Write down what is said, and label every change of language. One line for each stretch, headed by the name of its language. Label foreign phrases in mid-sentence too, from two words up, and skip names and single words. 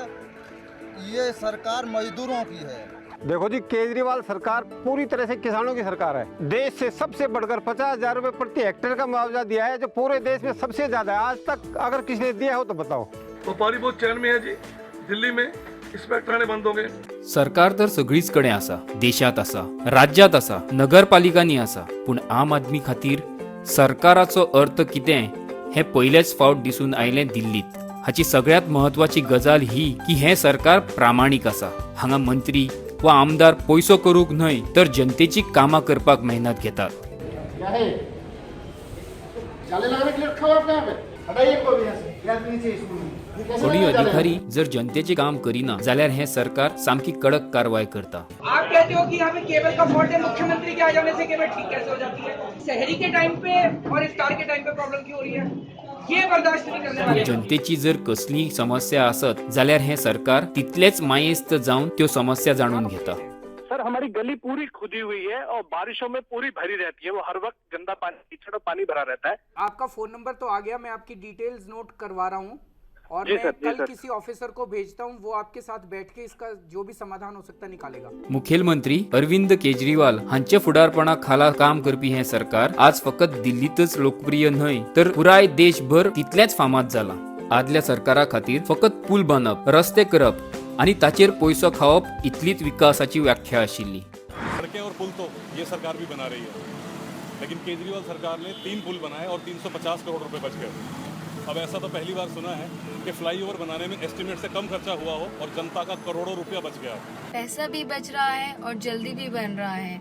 Hindi: ये सरकार मजदूरों की है। देखो जी, केजरीवाल सरकार पूरी तरह से किसानों की सरकार है। देश से सबसे बढ़कर 50,000 रुपए प्रति हेक्टेयर का मुआवजा दिया है जो पूरे देश में सबसे ज्यादा है। आज तक अगर किसी ने दिया हो तो बताओ। व्यापारी बहुत चैन में है जी। दिल्ली में इन्स्पेक्टरांनी बंद हो गए।
Konkani: सरकार तर सगळीच कडेन आसा, देशात आसा, राज्यात आसा, नगरपालिकांनी आसा, पूण आम आदमी खातीर सरकाराचो अर्थ कितें हे पयलेच फावट दिसून आयलें दिल्लीत। हाची सगळ्यात महत्वाची गजाल ही की हे सरकार प्रामाणीक आसा। हांगा मंत्री वा आमदार पयसो करूंक न्हय तर जनतेची कामां करपाक मेहनत घेतात। थोडी अधिकारी जर जनतेचे काम करिना जाल्यार हे सरकार सामकी कडक कारवाई करता।
Hindi: आप कहते हो कि यहाँ पे केबल का फॉल्ट है, मुख्यमंत्री के आ जाने से केबल ठीक कैसे हो जाती है? शहरी के टाइम पे और इफ्तार के टाइम पे प्रॉब्लम क्यों हो रही है? ये बर्दाश्त नहीं करने वाले।
Konkani: जनतेची जर कसली समस्या आसत जाल्यार हे सरकार तितलेच मायेस्त जाऊन त्यो समस्या जाणून घेता।
Hindi: सर हमारी गली पूरी खुदी हुई है और बारिशों में पूरी भरी रहती है। वो हर वक्त गंदा पानी, कीचड़ और पानी भरा रहता है। आपका फोन नंबर तो आ गया, मैं आपकी डिटेल्स नोट करवा रहा हूँ और जी मैं सर, कल किसी ऑफिसर को भेजता हूँ, वो आपके साथ बैठ के इसका जो भी समाधान हो सकता निकालेगा।
Konkani: मुखेलमंत्री अरविंद केजरीवाल हांचे फुडारपणा खाला काम करपी हे सरकार आज फकत दिल्लीतच लोकप्रिय न्हय तर पुराय देशभर तितलेच फामाद जाला। आदल्या सरकारा खातीर फकत पूल बांदप, रस्ते करप आणि ताचेर पयसो खावप इतलीच विकासाची व्याख्या आशिल्ली।
Hindi: सड़कें और पुल तो ये सरकार भी बना रही है, लेकिन केजरीवाल सरकार ने 3 पुल बनाए और 350 करोड़ रुपए बच गए। अब ऐसा तो पहली बार सुना है कि फ्लाईओवर बनाने में एस्टिमेट से कम खर्चा हुआ हो और जनता का करोड़ों रुपया बच गया। पैसा भी बच रहा है और जल्दी भी बन रहा है।